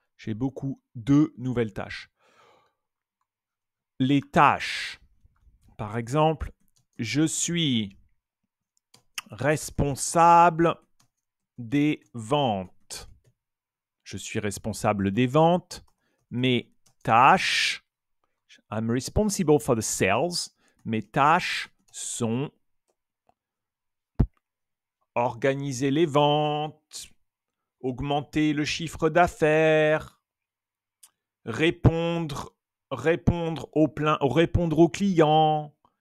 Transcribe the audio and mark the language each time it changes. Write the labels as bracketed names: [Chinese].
[French] J'ai beaucoup de nouvelles tâches. Les tâches. Par exemple, je suis responsable des ventes. Je suis responsable des ventes. Mes tâches, [English] I'm responsible for the sales. [French] Mes tâches sont organiser les ventes, augmenter le chiffre d'affaires, répondre aux clients.